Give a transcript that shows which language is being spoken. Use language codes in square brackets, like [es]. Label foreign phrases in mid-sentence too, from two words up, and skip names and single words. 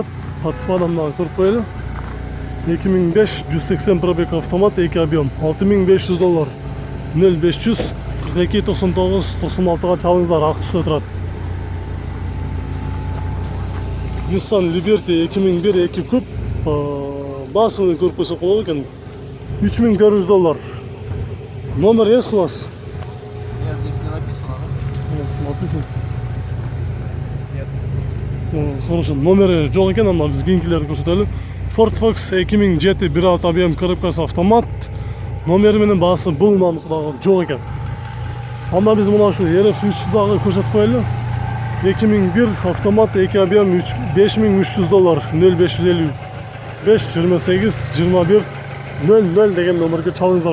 [ky] Подспадан дагы көрүп коелу. 2005 180 [ru] пробег автомат [ky] 2 объем 6500 доллар 0500 42 99 96га чалыңыздар, ак түстө турат. Nissan Liberty 2001 2 күп баасын көрүп койсок болот экен. 3400 доллар. [ru] Номер есть у вас? Нет, здесь не написано, да? Написано. Нет. Хорошо, [ky] номери жок экен, анда биз кийинкилерди көрсөтөлү. Ford Fox 2007 1.6 объем коробкасы автомат. Номери менен баасы бул унаныкы дагы жок экен. Анда биз мына ушу RF3 дагы көрсөтүп коелу. 2001 автомат 2 объем 5300 доллар 0550 5 28 21 00 деген номерге чалыңыздар.